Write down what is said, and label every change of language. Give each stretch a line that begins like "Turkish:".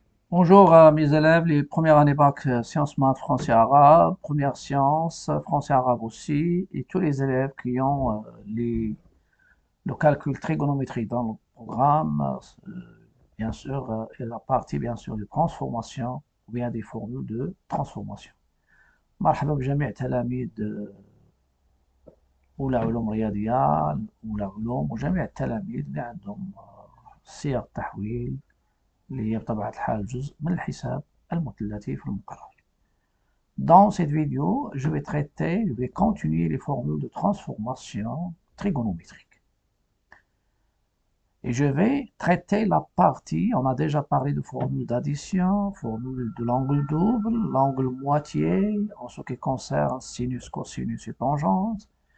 French: Bonjour à mes élèves, les premières années bac sciences maths, français arabe, première sciences, français arabe aussi, et tous les élèves qui ont le calcul trigonométrique dans le programme, bien sûr, et la partie bien sûr de transformation, ou bien des formules de transformation.
Arabic: مرحبا بجميع تلاميذ أولى علوم رياضيات، أولى علوم وجميع التلاميذ اللي عندهم صيغ تحويل اللي هي بطبيعة الحال جزء من الحساب المثلثي في المقرر.
French: Dans cette vidéo, je vais continuer les formules de transformation trigonométrique. Et je vais traiter la partie, on a déjà parlé de formules d'addition, formule de l'angle double, l'angle moitié, en ce qui concerne sinus, cosinus et tangente.